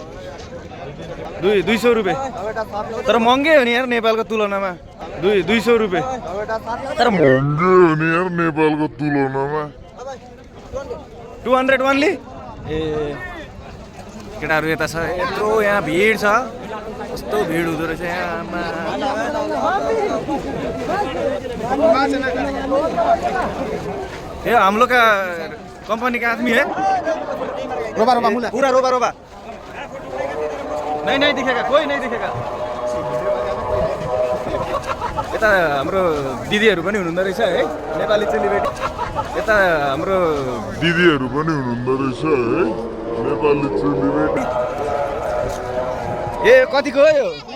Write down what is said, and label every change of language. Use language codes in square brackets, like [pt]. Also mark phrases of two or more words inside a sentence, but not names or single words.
[ne] 200 रुपियाँ, तर महँगै हो नि यार नेपालको तुलनामा। 200 रुपियाँ, तर महँगै हो नि यार नेपालको तुलनामा। 200 ओन्ली। ए केटाहरू यता छ, यत्रो यहाँ भिड छ, कस्तो भिड हुँदो रहेछ यहाँ। [hi] ये हम लोग का कंपनी का आदमी है। रोबा रोबा मुला पूरा रोबा रोबा नहीं दिखेगा, कोई नहीं दिखेगा। [ne] यता हाम्रो दिदीहरू पनि हुनुहुँदो रहेछ है, नेपाली चेलीबेटी। यता हाम्रो दिदीहरू पनि हुनुहुँदो रहेछ है, नेपाली चेलीबेटी। ए कतिको हो यो?